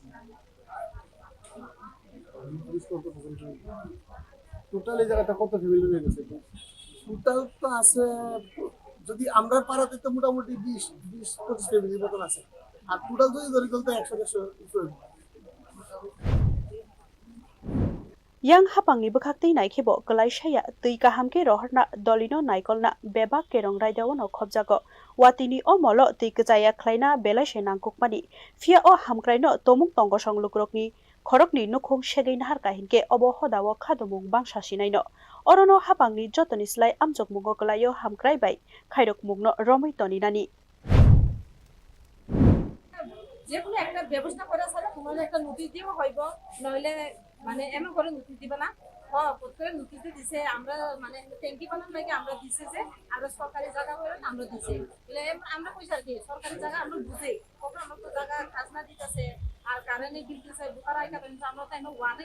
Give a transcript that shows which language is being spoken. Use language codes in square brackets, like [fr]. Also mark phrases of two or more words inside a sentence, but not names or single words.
[bn] টোটাল এই জায়গাটা কত ফ্যামিলি হয়ে গেছে টোটাল তো আছে যদি আমরা পাড়াতে তো মোটামুটি 20-25 ফ্যামিলির মতন আছে আর টোটাল যদি ধরি তো 100-150 [trp] yang hapangni bukhaktei naikhibo kalaishaya tui kahamke roharna dolino naikolna beba kerong raidawono khobjago watini o molo tui kjaya khlaina belaise nangkukmani fia o hamkraino tomung tongo songlukrokni khorokni nukhung segei nahar kahinke obo hodawo khadumung bangsa sinaino orono hapangni jotoni slai amjokmungo kalayo hamkrai bai khairok mungno romoi toninani [bn] যেকোনো একটা ব্যবস্থা করা ছাড়া তোমার একটা নোটিশ দিব হইব নইলে মানে এমন করে নোটিশ দিবে না প্রত্যেক নোটিশ দিছে আমরা মানে ট্যাঙ্কি বানানোর লাগে আমরা দিছে যে আমরা সরকারি জায়গা হয়ে আমরা দিছি এলে আমরা কইছি আর কি সরকারি জায়গা আমরা বুঝি কখন আমরা তো জায়গা খাজনা দিতেছে আর কারেন্টে বিল দিতেছে বুকারাই কারেন্ট আমরা তো এখন ওয়ার্ডে